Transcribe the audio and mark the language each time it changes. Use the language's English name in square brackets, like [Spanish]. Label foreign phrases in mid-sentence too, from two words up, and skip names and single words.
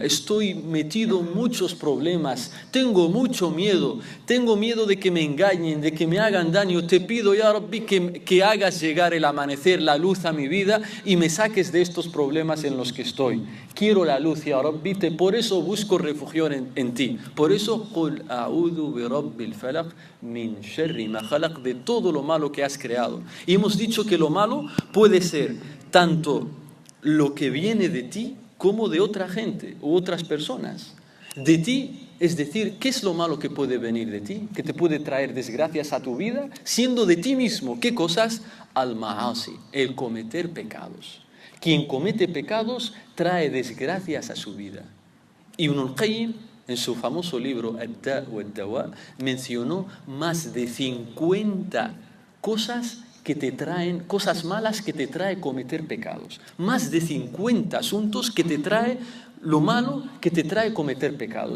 [Spanish] Estoy metido en muchos problemas, tengo mucho miedo. Tengo miedo de que me engañen, de que me hagan daño. Te pido, [Arabic] يا ربي, [Spanish] que hagas llegar el amanecer, la luz a mi vida y me saques de estos problemas en los que estoy. Quiero la luz, [Arabic] يا ربي, [Spanish] por eso busco refugio en ti. Por eso, [Arabic] قُلْ أَعُوذُ بِرَبِّ الْفَلَقِ من شر ما خلق, [Spanish] de todo lo malo que has creado. Y hemos dicho que lo malo puede ser tanto lo que viene de ti como de otra gente u otras personas. De ti Es decir, ¿qué es lo malo que puede venir de ti? ¿Que te puede traer desgracias a tu vida? Siendo de ti mismo, ¿qué cosas? Al-ma'asi, el cometer pecados. Quien comete pecados trae desgracias a su vida. Ibn al-Qayyim, en su famoso libro Ad-Da' wa Ad-Dawa, mencionó más de 50 cosas que te traen, cosas malas que te trae cometer pecados. Más de 50 asuntos que te trae lo malo que te trae cometer pecados.